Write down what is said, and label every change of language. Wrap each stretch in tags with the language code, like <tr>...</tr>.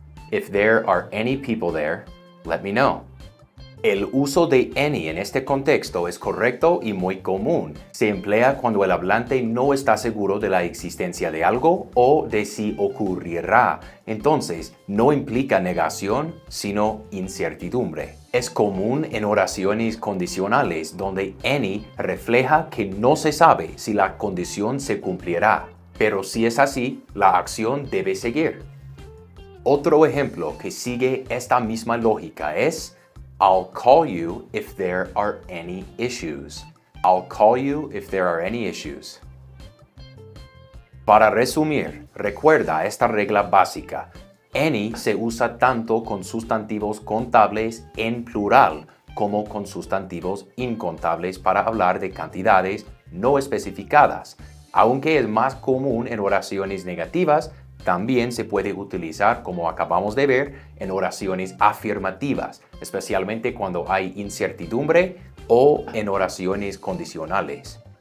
<en>If there are any people there, let me know.</en> <es>El uso de any en este contexto es correcto y muy común. Se emplea cuando el hablante no está seguro de la existencia de algo o de si ocurrirá. Entonces, no implica negación, sino incertidumbre. Es común en oraciones condicionales donde any refleja que no se sabe si la condición se cumplirá. pero si es así, la acción debe seguir. Otro ejemplo que sigue esta misma lógica es</es> <en>I'll call you if there are any issues. I'll call you if there are any issues.</en> <es>Para resumir, recuerda esta regla básica. Any se usa tanto con sustantivos contables en plural como con sustantivos incontables para hablar de cantidades no especificadas. Aunque es más común en oraciones negativas, también se puede utilizar, como acabamos de ver, en oraciones afirmativas, especialmente cuando hay incertidumbre o en oraciones condicionales.</es>